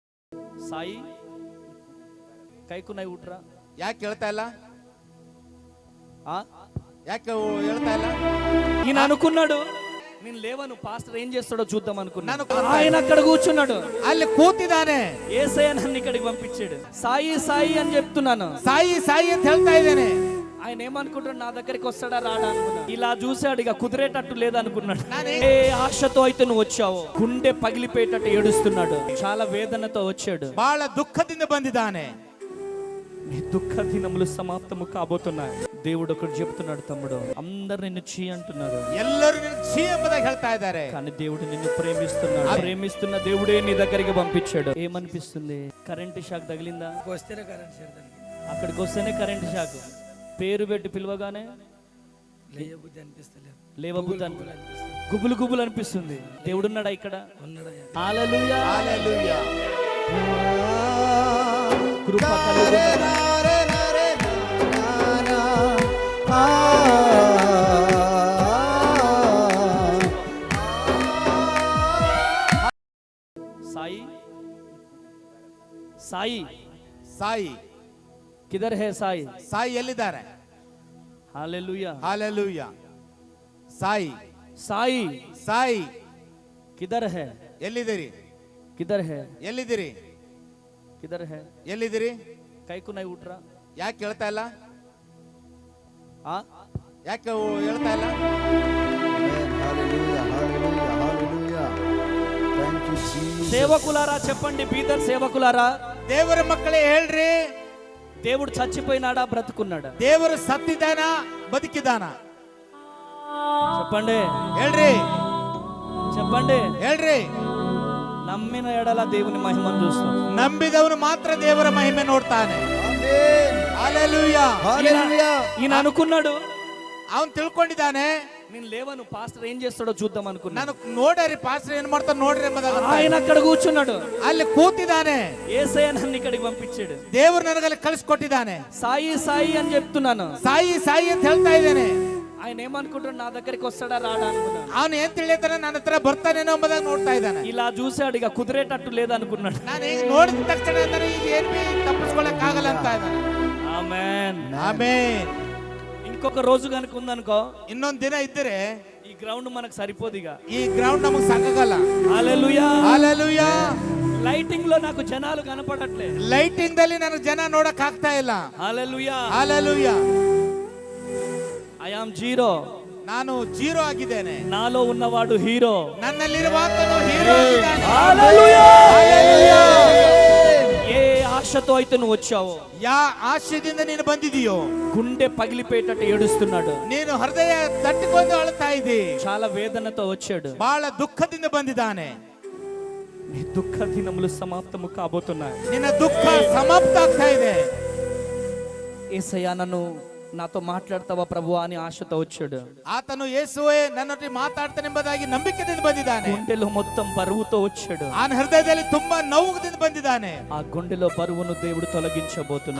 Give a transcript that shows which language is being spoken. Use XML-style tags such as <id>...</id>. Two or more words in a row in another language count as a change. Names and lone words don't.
<hi>साई क्यूँ नई उठ्रा</hi> <kn>ಯಾಕೆ ಹೇಳ್ತಾ ಇಲ್ಲ?</kn> <te>ఆ</te> <kn>ಯಾಕೆ ಹೇಳ್ತಾ ಇಲ್ಲ?</kn> <te>ఈయన అనుకున్నాడు నేను లేవను పాస్టర్ ఏం చేస్తాడో చూద్దాం అనుకున్నాను.</te> <kn>ನಾನು</kn> <te>ఆయన అక్కడ కూర్చున్నాడు,</te> <kn>ಅಲ್ಲಿ ಕೂತಿದ್ದಾನೆ.</kn> <te>యేసయ్య నన్ను ఇక్కడికి పంపించాడు. సాయి సాయి అని చెప్తున్నాను,</te> <kn>సాయి సాయి ಅಂತ ಹೇಳ್ತಾ ಇದ್ದೇನೆ.</kn> <te>ఆయన ఏమనుకుంటాడు, నా దగ్గరికి వస్తాడా రాడా అనుకున్నాడు. ఇలా చూశాడు, ఇక కుదిరేటట్టు లేదనుకున్నాడు. ఏ ఆశతో అయితే నువ్వు వచ్చావు, గుండె పగిలిపోయేటట్టు ఏడుస్తున్నాడు, చాలా వేదనతో వచ్చాడు. ಬಹಳ ದುಃಖದಿಂದ ಬಂದಿದ್ದಾನೆ. నీ దుఃఖ దినములు సమాప్తము కాబోతున్నాయి. దేవుడు ఒకటి చెప్తున్నాడు, తమ్ముడు అందరు నిన్ను చీ అంటున్నారు,</te> <kn>ಎಲ್ಲರೂ ನಿನ್ನ ಛೀ ಎಂಬುದಾಗಿ ಹೇಳ್ತಾ ಇದ್ದಾರೆ.</kn> <te>కానీ దేవుడు నిన్ను ప్రేమిస్తున్నాడు. ప్రేమిస్తున్న దేవుడే నీ దగ్గరికి పంపించాడు. ఏమనిపిస్తుంది? కరెంట్ షాక్ తగిలిందా? అక్కడికి వస్తేనే కరెంట్ షాక్. పేరు పెట్టి పిలవగానే లేవబుద్ధి అనిపిస్తుంది, గుబులు గుబులు అనిపిస్తుంది. దేవుడున్నాడా ఇక్కడ? హల్లెలూయా హల్లెలూయా. కృప కలుగును. సాయి సాయి</te> <kn>ಸಾಯಿ</kn> <hi>किधर है साई?</hi> <kn>ಸಾಯಿ ಎಲ್ಲಿದ್ದಾರೆ?</kn> <te>హల్లెలూయా</te> <kn>ಹಲ್ಲೆಲೂಯಾ. ಸಾಯಿ</kn> <te>సాయి</te> <kn>ಸಾಯಿ</kn> <hi>किधर है?</hi> <kn>ಎಲ್ಲಿದ್ದೀರಿ?</kn> <hi>किधर है?</hi> <kn>ಎಲ್ಲಿದ್ದೀರಿ?</kn> <hi>किधर है?</hi> <kn>ಎಲ್ಲಿದ್ದೀರಿ?</kn> <hi>क्यूँ नई उठ्रा</hi> <kn>ಯಾಕೆ ಹೇಳ್ತಾ ಇಲ್ಲ?</kn> <te>ఆ</te> <kn>ಯಾಕೆ ಹೇಳ್ತಾ ಇಲ್ಲ?</kn> <te>సేవకులారా చెప్పండి, బీదర్ సేవకులారా,</te> <kn>ದೇವರ ಮಕ್ಕಳೇ ಹೇಳ್ರಿ,</kn> <te>దేవుడు చచ్చిపోయినాడా బ్రతుకున్నాడా?</te> <kn>ದೇವರು ಸತ್ತಿದ್ದಾನ ಬದುಕಿದಾನ?</kn> <te>చెప్పండి</te> <kn>ಹೇಳ್ರಿ,</kn> <te>చెప్పండి.</te> <kn>ಹೇಳ್ರಿ.</kn> <te>నమ్మిన ఎడల దేవుని మహిమను చూస్తాం.</te> <kn>ನಂಬಿದವನು ಮಾತ್ರ ದೇವರ ಮಹಿಮೆ ನೋಡ್ತಾನೆ. ಹಲ್ಲೆಲೂಯಾ.</kn> <te>ఈయన అనుకున్నాడు,</te> <kn>ಅವನು ತಿಳ್ಕೊಂಡಿದ್ದಾನೆ,</kn> <te>నేను లేవను పాస్టర్ ఏం చేస్తాడో చూద్దాం అనుకున్నాను.</te> <kn>ನಾನು ನೋಡ್ರಿ ಪಾಸ್ಟರ್ ಏನ್ ಮಾಡ್ತಾನೆ ನೋಡ್ರಿ ಎಂಬುದಾಗಿ</kn> <te>ఆయన అక్కడ కూర్చున్నాడు,</te> <kn>ಅಲ್ಲಿ ಕೂತಿದ್ದಾನೆ.</kn> <te>యేసయ్య నన్ను ఇక్కడికి పంపించాడు.</te> <kn>ದೇವರು ನನಗಲ್ಲಿ ಕಳಿಸ್ಕೊಟ್ಟಿದ್ದಾನೆ.</kn> <te>సాయి సాయి అని చెప్తున్నాను,</te> <kn>ಸಾಯಿ ಸಾಯಿ ಅಂತ ಹೇಳ್ತಾ ಇದ್ದೇನೆ.</kn> <te>ఆయన ఏమనుకుంటాడు, నా దగ్గరికి వస్తాడా రాడా అనుకున్నాను.</te> <kn>ಅವನು ಏನ್ ತಿಳಿತಾನೆ, ನನ್ನ ಹತ್ರ ಬರ್ತಾನೇನೋ ಎಂಬುದಾಗಿ ನೋಡ್ತಾ ಇದ್ದಾನೆ.</kn> <te>ఇలా చూశాడు, ఇక కుదిరేటట్టు లేదనుకున్నాడు.</te> <kn>ನಾನು ಈಗ ನೋಡಿದ ತಕ್ಷಣ ಅಂದ್ರೆ ಈಗ ಏನ್ ತಪ್ಪಿಸ್ಕೊಳಕ್ ಆಗಲ್ಲ ಅಂತ ಇದ್ದಾನೆ.</kn> <te>ఆమేన్</te> <kn>ಆಮೆನ್.</kn> <te>ఇంకొక రోజు కనుక ఉందనుకో,</te> <kn>ಇನ್ನೊಂದ್ ದಿನ ಇದ್ದರೆ</kn> <te>ఈ గ్రౌండ్ మనకు సరిపోదు. ఇక</te> <kn>ಈ ಗ್ರೌಂಡ್ ನಮಗ್ ಸಾಕಾಗಲ್ಲ.</kn> <te>హల్లెలూయా</te> <kn>ಹಲ್ಲೆಲೂಯಾ.</kn> <te>లైటింగ్ లో నాకు జనాలు కనపడట్లే.</te> <kn>ಲೈಟಿಂಗ್ ದಲ್ಲಿ ನನಗೆ ಜನ ನೋಡಕ್ ಆಗ್ತಾ ಇಲ್ಲ.</kn> <te>హల్లెలూయా</te> <kn>ಹಲ್ಲೆಲೂಯಾ.</kn> <en>I am zero,</en> <kn>ನಾನು ಜೀರೋ ಆಗಿದ್ದೇನೆ.</kn> <te>నాలో ఉన్నవాడు హీరో.</te> <kn>ನನ್ನಲ್ಲಿರುವಾತನು ಹೀರೋ ಆಗಿದ್ದಾನೆ.</kn> <te>హల్లెలూయా.</te> <kn>ಹಲ್ಲೆಲೂಯಾ.</kn> <te>ఏ ఆశతో అయితే నువ్వు వచ్చావో,</te> <kn>ಯಾ ಆಶಯದಿಂದ ನೀನು ಬಂದಿದೀಯೋ,</kn> <te>గుండె పగిలిపోయేటట్టు ఏడుస్తున్నాడు,</te> <kn>ನೀನು ಹೃದಯ ತಟ್ಟಿಕೊಂಡು ಅಳ್ತಾ ಇದ್ದಿ,</kn> <te>చాలా వేదనతో వచ్చాడు.</te> <kn>ಬಹಳ ದುಃಖದಿಂದ ಬಂದಿದ್ದಾನೆ.</kn> <te>నీ దుఃఖ దినములు సమాప్తము కాబోతున్నాయి.</te> <kn>ನಿನ್ನ ದುಃಖ ಸಮಾಪ್ತ ಆಗ್ತಾ ಇದೆ.</kn> <te>యేసయ్యా నన్ను నాతో మాట్లాడతావా ప్రభువా అని ఆశతో వచ్చాడు.</te> <kn>ಆತನು ಯೇಸುವೇ ನನ್ನೊಟ್ಟಿಗೆ ಮಾತಾಡ್ತಾನೆಂಬುದಾಗಿ ನಂಬಿಕೆಯಿಂದ ಬಂದಿದ್ದಾನೆ.</kn> <te>గుండెలో మొత్తం బరువుతో వచ్చాడు.</te> <kn>ಆ ಹೃದಯದಲ್ಲಿ ತುಂಬಾ ನೋವುದಿಂದ ಬಂದಿದ್ದಾನೆ.</kn> <te>ఆ గుండెలో బరువును దేవుడు తొలగించబోతున్నాడు.</te>